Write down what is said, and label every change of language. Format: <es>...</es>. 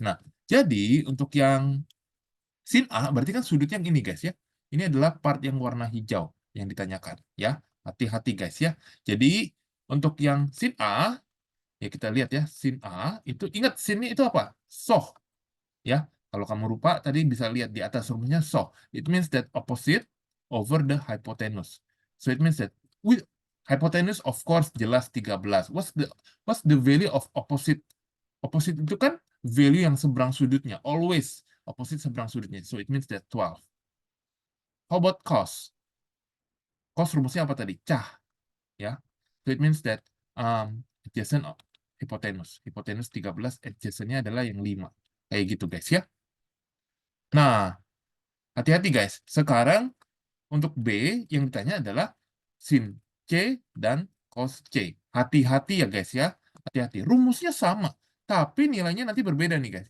<id>Nah, jadi untuk yang sin A, berarti kan sudutnya yang ini, guys, ya. Ini adalah part yang warna hijau yang ditanyakan, ya. Hati-hati guys ya. Jadi untuk yang sin A, ya kita lihat ya, sin A itu ingat sinnya itu apa? Soh. Ya. Kalau kamu lupa tadi bisa lihat di atas rumusnya soh.</id> <en>It means that opposite over the hypotenuse. So it means that with hypotenuse of course</en> <id>jelas</id> <en>13. What's the value of opposite?</en> <id>Opposite itu kan value yang seberang sudutnya.</id> <en>Always opposite</en> <id>seberang sudutnya.</id> <en>So it means that 12. How about cos? Cos</en> <id>rumusnya apa tadi?</id> <en>Cah. Ya. So it means that adjacent of hypotenuse.</en> <id>Hypotenuse 13, adjacent-nya adalah yang 5. Kayak gitu guys ya. Nah, hati-hati guys. Sekarang untuk B yang ditanya adalah sin C dan cos C. Hati-hati ya guys ya. Hati-hati. Rumusnya sama, tapi nilainya nanti berbeda nih guys.</id>